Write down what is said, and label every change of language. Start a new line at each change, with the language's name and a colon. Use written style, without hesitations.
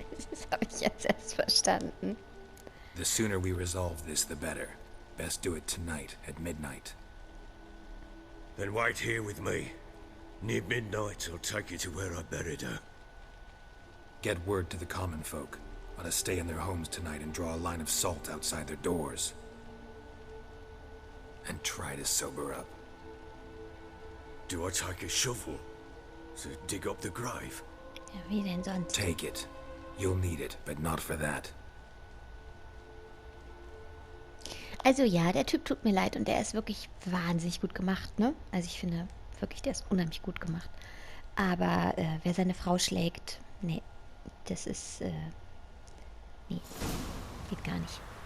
German: Das habe ich jetzt erst verstanden.
English: The sooner we resolve this, the better. Best do it tonight, at midnight. Then wait here with me. Near midnight, I'll take you to where I buried her. Get word to the common folk. Let us stay in their homes tonight and draw a line of salt outside their doors. And try to sober up. Do I take a shovel to dig up the grave?
German: Ja, wie denn sonst?
English: Take it. You'll need it, but not for that.
German: Also ja, der Typ tut mir leid und der ist wirklich wahnsinnig gut gemacht, ne? Also ich finde wirklich, der ist unheimlich gut gemacht. Aber wer seine Frau schlägt, nee, das ist, nee, geht gar nicht.